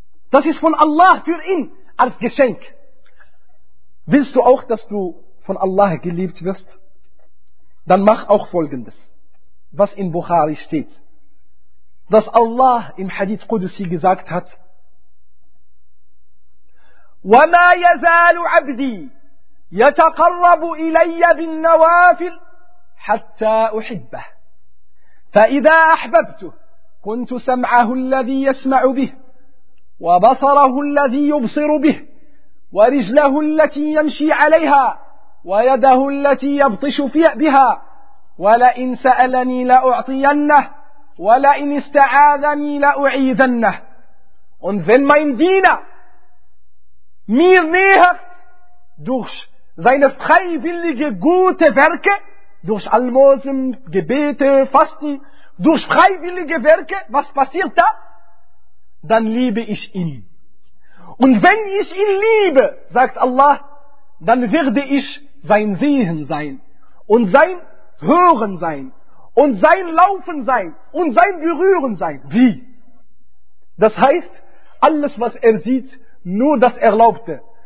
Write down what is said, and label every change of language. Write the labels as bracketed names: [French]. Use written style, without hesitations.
[German] Das ist von Allah für ihn, als Geschenk. Willst du auch, dass du von Allah geliebt wirst? Dann mach auch Folgendes, was in Bukhari steht. Dass Allah im Hadith Qudsi gesagt hat, [Arabic] وَمَا يَزَالُ عَبْدِي يَتَقَرَّبُ إِلَيَّ بِالنَّوَافِلِ حَتَّى أُحِبَّهِ فَإِذَا أَحْبَبْتُهُ كُنْتُ سَمْعَهُ الَّذِي يَسْمَعُ بِهِ وَبَصَرَهُ الَّذِي يُبْصِرُ بِهِ وَرِجْلَهُ الَّتِي يَمْشِي عَلَيْهَا وَيَدَهُ الَّتِي يَبْطِشُ بِهَا وَلَئِنْ سَأَلَنِي لَأُعْطِيَنَّهُ وَلَئِنْ اسْتَعَاذَنِي لَأُعِيذَنَّهُ [German] Und wenn mein Diener mir nähert durch seine freiwillige gute Werke, durch Almosen, Gebete, Fasten, durch freiwillige Werke, was passiert da? Dann liebe ich ihn. Und wenn ich ihn liebe, sagt Allah, dann werde ich sein Sehen sein und sein Hören sein und sein Laufen sein und sein Berühren sein. Wie? Das heißt, alles, was er sieht, nur das Erlaubte.